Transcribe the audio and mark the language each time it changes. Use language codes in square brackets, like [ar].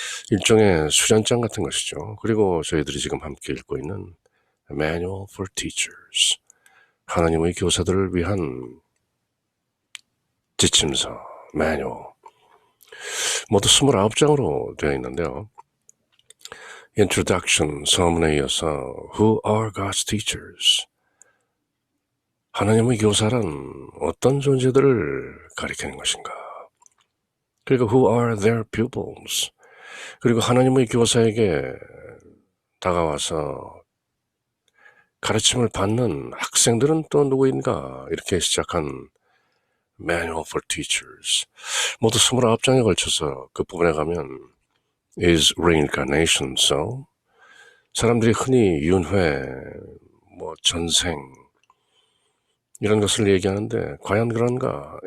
[ko] 일종의 수련장 같은 것이죠. 그리고 저희들이 지금 함께 읽고 있는 Manual for Teachers. 하나님의 교사들을 위한 지침서, 매뉴얼. 모두 29장으로 되어 있는데요. [en] Introduction, [ko] 서문에 이어서 [en] Who are God's teachers? [ko] 하나님의 교사란 어떤 존재들을 가리키는 것인가? 그리고 [en] Who are their pupils? [ko] 그리고 하나님의 교사에게 다가와서 가르침을 받는 학생들은 또 누구인가? 이렇게 시작한 Manual for Teachers. 모두 29장에 걸쳐서 그 부분에 가면 [en] Is Reincarnation so? [ko] 사람들이 흔히 윤회, 전생 이런 것을 얘기하는데 과연 그런가?